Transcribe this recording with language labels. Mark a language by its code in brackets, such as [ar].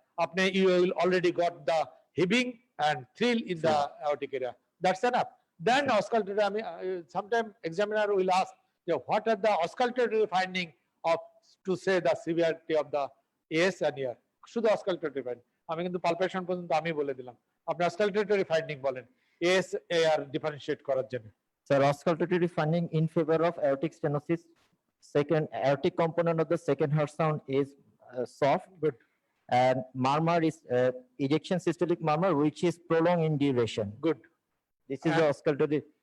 [en] আপনি you will already got the heaving and thrill in the aortic area. That's enough. Then auscultatory, I mean, sometime examiner will ask, what are the auscultatory finding of to say the severity of the AS and ER? [bn] শুধু auscultatory finding, আমি কিন্তু palpation পর্যন্ত আমি বলে দিলাম, আপনি auscultatory finding বলেন AS AR differentiate করার জন্য। [en] Sir, auscultatory finding in favor of aortic stenosis. Second, aortic component of the second heart sound is soft. Good. And murmur is ejection systolic murmur, which is prolonged in duration. Good. This is the auscultatory.